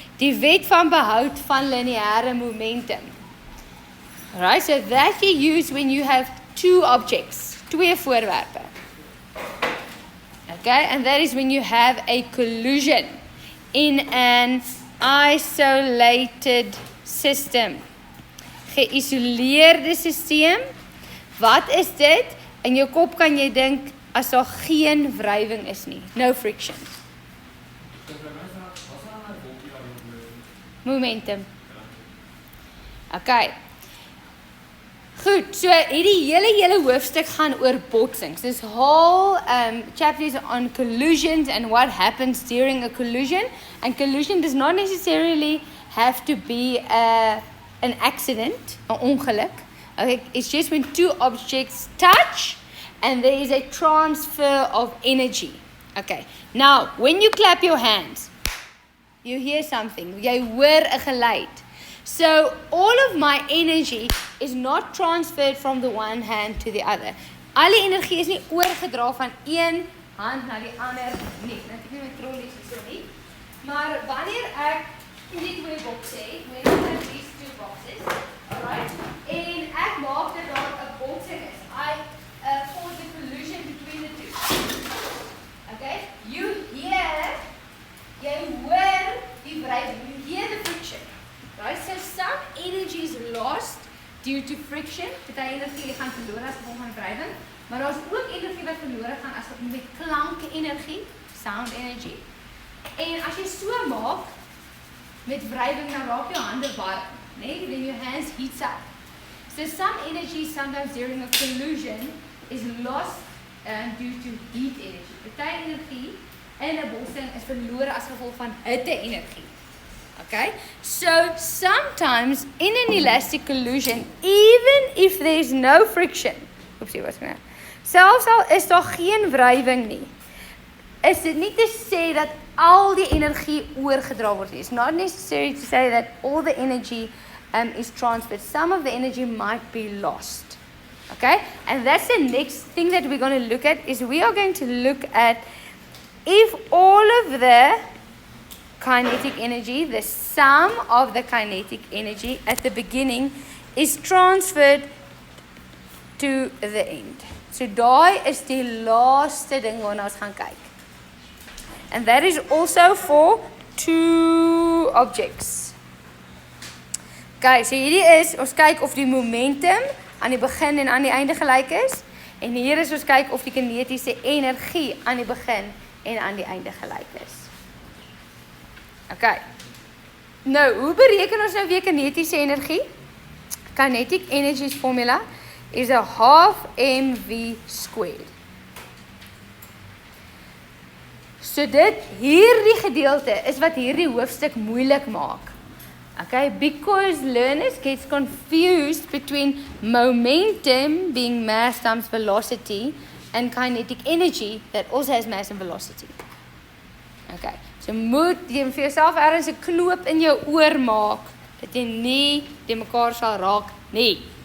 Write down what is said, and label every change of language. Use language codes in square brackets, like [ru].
[af] Die wet van behoud van lineêre momentum. [en] Alright, so that you use when you have two objects, [af] twee voorwerpe. [en] Okay, and that is when you have a collision in an isolated system. [af] Geïsoleerde systeem. Wat is dit? In jou kop kan jy dink as daar geen wrywing is nie. [en] No friction. [af] Momentum. Okay. Goed, so hierdie hele hoofstuk gaan oor botsings. [en] This whole chapter is on collisions and what happens during a collision. And collision does not necessarily have to be an accident, [af] 'n ongeluk. [en] Okay, it's just when two objects touch and there is a transfer of energy. Okay, now when you clap your hands, you hear something, [af] jy hoor 'n geluid. [en] So all of my energy is not transferred from the one hand to the other. [af] Al die energie is nie oorgedra van een hand na die ander nie. Nou ek nie my trollies so nie. Maar wanneer ek hierdie twee bokse het, [en] when I have these two boxes, alright, [af] en ek maak dat daar 'n botsing is. [en] I cause a collision between the two. Okay, you hear [af] die wrywing, [en] you hear the friction. Right, so some energy is lost due to friction. [af] Party energie gaan verloor as gevolg van wrywing, maar daar's ook energie wat verlore gaan as gevolg van klankenergie, [en] sound energy. [af] En as jy so maak met wrywing, dan raak jou hande warm, nee? [en] Then your hands heats up. So some energy sometimes during a collision is lost due to heat energy. [af] Party energie in 'n botsing is verlore as gevolg van hitte-energie. [en] Okay, so sometimes in an elastic collision, even if there is no friction, [af] selfs al is daar geen wrywing nie, is dit nie te sê dat al die energie oorgedra word nie. [en] It's not necessary to say that all the energy is transferred. Some of the energy might be lost. Okay, and that's the next thing that we're going to look at, is we are going to look at if all of the kinetic energy, the sum of the kinetic energy at the beginning is transferred to the end. [af] So daai is die laaste ding waarna ons gaan kyk. [en] And that is also for two objects. Okay, so [af] hierdie is, ons kyk of die momentum aan die begin en aan die einde gelyk is. En hier is ons kyk of die kinetiese energie aan die begin en aan die einde gelyk is. Okay. Nou, hoe bereken ons nou weer kinetiese energie? [en] Kinetic energy formula is a half mv squared. [af] So hierdie gedeelte is wat hierdie hoofstuk moeilik maak. [en] Okay, because learners gets confused between momentum being mass times velocity and kinetic energy that also has mass and velocity. [af] Okay, so moet jy vir jouself ergens 'n knoop in jou oor maak dat jy nie die mekaar sal raak nie.